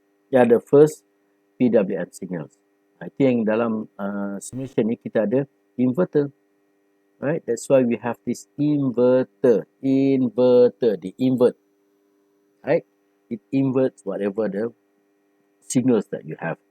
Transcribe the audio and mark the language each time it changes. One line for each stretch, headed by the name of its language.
English: Ya, the first PWM signals.
Malay: Itu yang dalam simulation ni kita ada inverter.
English: Right? That's why we have this inverter. The invert. Right? It inverts whatever the signals that you have.